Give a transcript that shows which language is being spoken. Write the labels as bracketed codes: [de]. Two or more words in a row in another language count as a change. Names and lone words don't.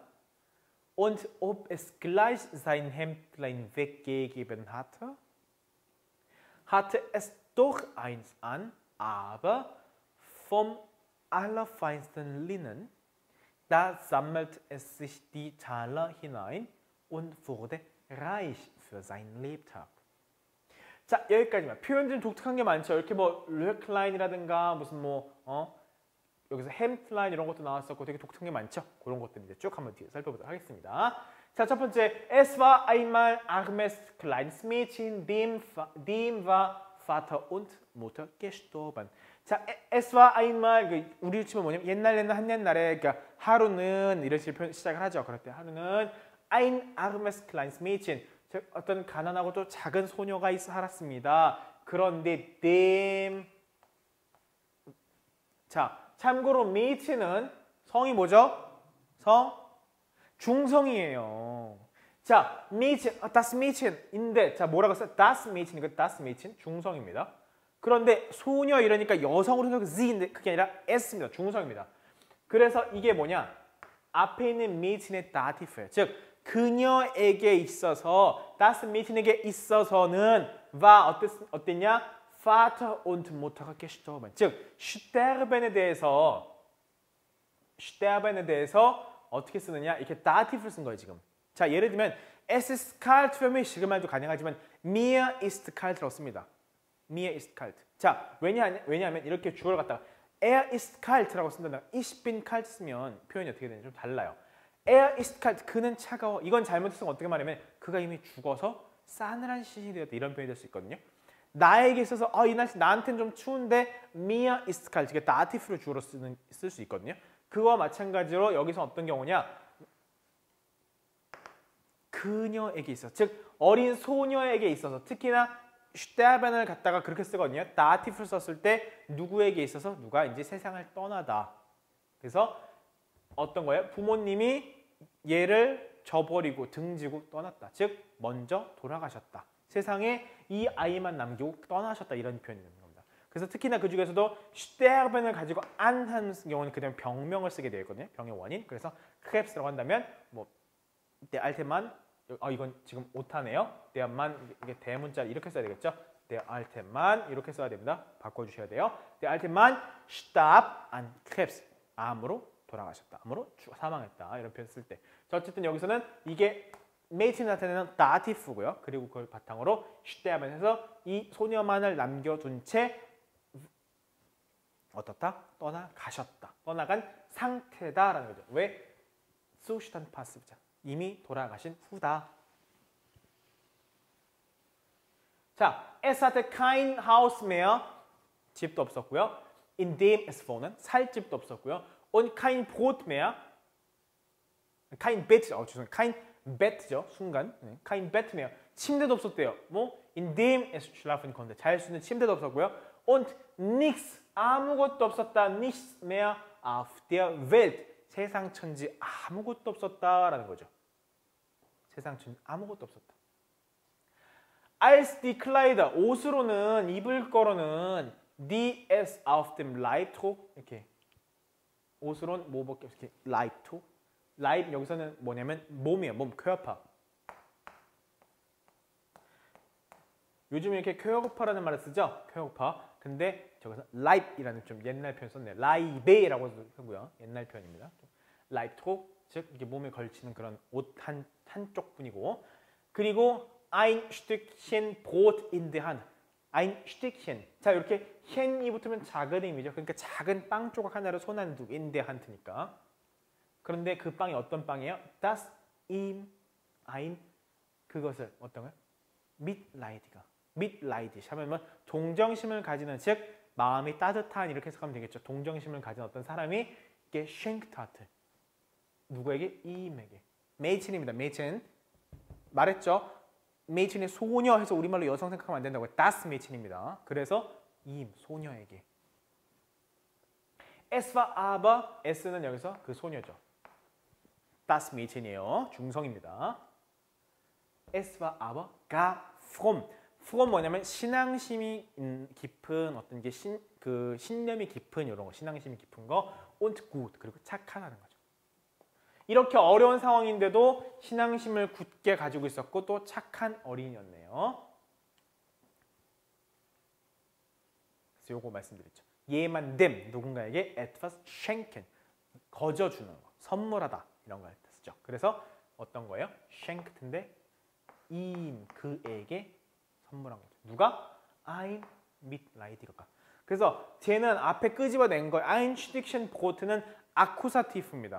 [de] Und ob es gleich sein Hemdlein weggegeben hatte, hatte es doch eins an, aber vom allerfeinsten Linnen. Da sammelt es sich die Taler hinein und wurde reich für seinen Lebtag. [ko] 자, 여기까지만. 표현 좀 독특한 게 많죠. 이렇게 뭐 르클라인이라든가 무슨 여기서 햄플라인 이런 것도 나왔었고 되게 독특한 게 많죠. 그런 것들 이제 쭉 한번 뒤에 살펴보도록 하겠습니다. 자, 첫 번째, [de] Es war einmal armes kleines Mädchen, dem war Vater und Mutter gestorben. [ko] 자, [de] Es war einmal [ko] 우리 치면 뭐냐면 옛날 한 옛날에 그러니까 하루는 이런 식으로 시작을 하죠. 그럴 때 하루는 [de] ein armes kleines Mädchen, [ko] 즉 어떤 가난하고 또 작은 소녀가 살았습니다. 그런데 자, 참고로 Mädchen은 성이 뭐죠? 중성이에요. 자, [de] Mädchen, das Mädchen [ko] 인데, 자, 뭐라고 써요? [de] Das Mädchen, 이거 das Mädchen, [ko] 중성입니다. 그런데 소녀 이러니까 여성으로 생각해서 Z인데 그게 아니라 S입니다. 중성입니다. 그래서 이게 뭐냐? 앞에 있는 Mädchen의 Dativ예요. 즉 그녀에게 있어서 [de] das Mädchen [ko] 에게 있어서는 war 어땠냐? [de] Vater und Mutter가 gestorben. [ko] 즉 sterben에 대해서 어떻게 쓰느냐? 이렇게 Dativ를 쓴 거예요, 지금. 자, 예를 들면 [de] es ist kalt für mich [ko] 그 말도 가능하지만 [de] mir ist kalt [ko] 라고 씁니다. [de] mir ist kalt. [ko] 자, 왜냐하면 이렇게 주어를 갖다가 [de] er ist kalt [ko] 라고 쓴다면 [de] ich bin kalt [ko] 쓰면 표현이 어떻게 되는지 좀 달라요. [de] er ist kalt, [ko] 그는 차가워. 이건 잘못했으면 어떻게 말하면 그가 이미 죽어서 싸늘한 시신이 되었다. 이런 표현이 될 수 있거든요. 나에게 있어서 이 날씨 나한테는 좀 추운데 [de] mir ist kalt, [ko] 이게 dativ를 주어로 쓸 수 있거든요. 그와 마찬가지로 여기서 어떤 경우냐? 그녀에게 있어서, 즉 어린 소녀에게 있어서 특히나 sterben을 갖다가 그렇게 쓰거든요. dativ를 썼을 때 누구에게 있어서 누가 이제 세상을 떠나다. 그래서 어떤 거예요? 부모님이 얘를 저버리고 등지고 떠났다. 즉 먼저 돌아가셨다. 세상에 이 아이만 남기고 떠나셨다. 이런 표현이 되는 겁니다. 그래서 특히나 그 중에서도 sterben을 가지고 안 하는 경우는 그냥 병명을 쓰게 되거든요. 병의 원인. 그래서 krebs라고 한다면 뭐 [de] der alte Mann, [ko] 이건 지금 오타네요. [de] der Mann, [ko] 이게 대문자 이렇게 써야 되겠죠. [de] der alte Mann [ko] 이렇게 써야 됩니다. 바꿔주셔야 돼요. [de] der alte Mann starb an Krebs. [ko] 암으로 돌아가셨다. 암으로 사망했다. 이런 표현 쓸 때. 자, 어쨌든 여기서는 이게 Mädchen 나타내는 dativ고요. 그리고 그걸 바탕으로 sterben 해서 이 소녀만을 남겨둔 채 어떻다? 떠나가셨다. 떠나간 상태다라는 거죠. 왜? [de] Zustand passive. [ko] 이미 돌아가신 후다. 자, [de] es hatte kein Haus mehr. [ko] 집도 없었고요. [de] In dem es wohnen. [ko] 살 집도 없었고요. [de] Und kein Brot mehr. kein Bett. 죄송해요. kein Bett죠. 순간. kein Bett mehr. [ko] 침대도 없었대요. 뭐? [de] In dem es schlafen konnte. [ko] 잘 수 있는 침대도 없었고요. [de] Und nichts. [ko] 아무것도 없었다. [de] Nichts mehr auf der Welt. [ko] 세상 천지 아무것도 없었다라는 거죠. 세상 천지 아무것도 없었다. [de] Als die Kleider, [ko] 옷으로는 입을 거로는 [de] die es auf dem Leib trug, [ko] 이렇게 옷으로는 뭐밖에 이렇게 [de] Leib trug. [ko] Leib 여기서는 뭐냐면 몸이에요. 몸, Körper. 요즘 이렇게 Körper라는 말을 쓰죠. Körper. 근데 저기서 Leib이라는 좀 옛날 표현 썼네요. Leibe라고 쓰고요. 옛날 표현입니다. [de] Leib trug, [ko] 즉 이게 몸에 걸치는 그런 옷 한쪽 뿐이고, 그리고 [de] ein Stückchen Brot in der Hand. ein Stückchen. [ko] 자, 이렇게 hen이 붙으면 작은 의미죠. 그러니까 작은 빵 조각 하나를 손 안에 두고 [de] in der Hand [ko] 니까. 그런데 그 빵이 어떤 빵이에요? [de] Das ihm ein [ko] 그것을 어떤 거요? [de] Mitleidiger. [ko] Mitleidig 하면 동정심을 가지는, 즉 마음이 따뜻한, 이렇게 해석하면 되겠죠. 동정심을 가진 어떤 사람이 [de] geschenkt hat. [ko] 누구에게? 이임에게. Mädchen입니다. Mädchen. 말했죠. Mädchen의 소녀 해서 우리말로 여성 생각하면 안 된다고요. [de] Das Mädchen [ko] 입니다. 그래서 이임, 소녀에게. [de] Es war aber, [ko] S는 여기서 그 소녀죠. [de] Das Mädchen [ko] 이에요. 중성입니다. [de] Es war aber gar fromm. [ko] fromm 뭐냐면 신앙심이 깊은 어떤 게 신념이 깊은 이런 거, 신앙심이 깊은 거, [de] und gut, [ko] 그리고 착하다는 거죠. 이렇게 어려운 상황인데도 신앙심을 굳게 가지고 있었고 또 착한 어린이였네요. 그래서 요거 말씀드렸죠. [de] jemandem, 누군가에게 etwas schenken, [ko] 거저주는 거, 선물하다 이런 걸 쓰죠. 그래서 어떤 거예요? schenked인데 ihm, 그에게 선물한 거죠. 누가? [de] ein Mitleidiger. [ko] 그래서 쟤는 앞에 끄집어낸 거, [de] ein Stückchen Brot는 아쿠사티프입니다.